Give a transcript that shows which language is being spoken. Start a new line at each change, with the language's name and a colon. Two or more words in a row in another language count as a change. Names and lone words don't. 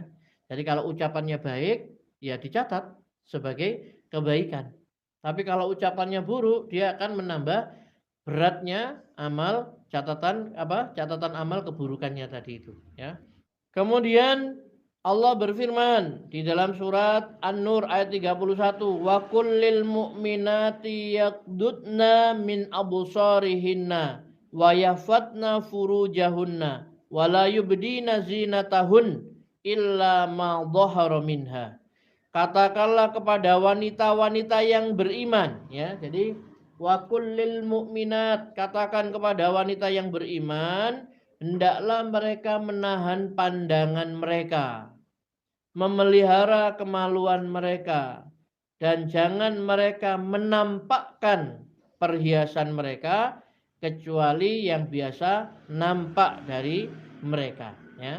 Indonesian: Jadi kalau ucapannya baik, ya dicatat sebagai kebaikan. Tapi kalau ucapannya buruk, dia akan menambah beratnya amal catatan amal keburukannya tadi itu, ya. Kemudian Allah berfirman di dalam surat An-Nur ayat 31,
Arabic: وقل للمؤمنات يغضضن من أبصارهن ويحفظن فروجهن ولا يبدين زينتهن إلا ما ظهر منها.
Indonesian: Katakanlah kepada wanita-wanita yang beriman, ya. Jadi
Arabic: وقل للمؤمنات,
Indonesian: katakan kepada wanita yang beriman, hendaklah mereka menahan pandangan mereka, memelihara kemaluan mereka, dan jangan mereka menampakkan perhiasan mereka kecuali yang biasa nampak dari mereka, ya.